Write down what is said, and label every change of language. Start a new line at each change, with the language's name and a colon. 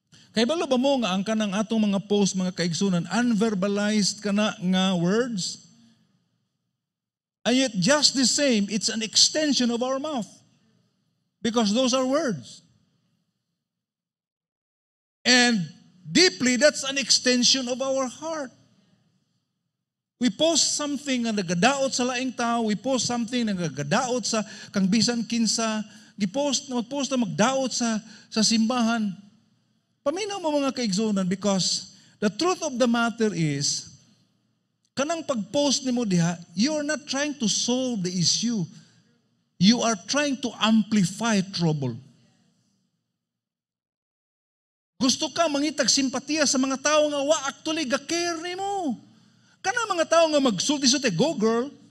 Cebuano: Kaya balo ba mo nga ang kanang atong mga post, mga kaigsunan, unverbalized ka na nga words?
English: And yet just the same, it's an extension of our mouth. Because those are words. And deeply, that's an extension of our heart. We post something
Cebuano: na nagadaot sa laing tao. We post something na nagadaot sa kang bisan kinsa. Magpost na magdaot sa simbahan. Paminaw mo mga kaigsunan
English: because the truth of the matter is,
Cebuano: kanang pag-post ni mo diha,
English: you're not trying to solve the issue. You are trying to amplify trouble.
Cebuano: Gusto ka mangitag simpatiya sa mga tao nga wa actually ga-care ni mo. Kana mga tao nga magsulti-sulti,
English: go girl.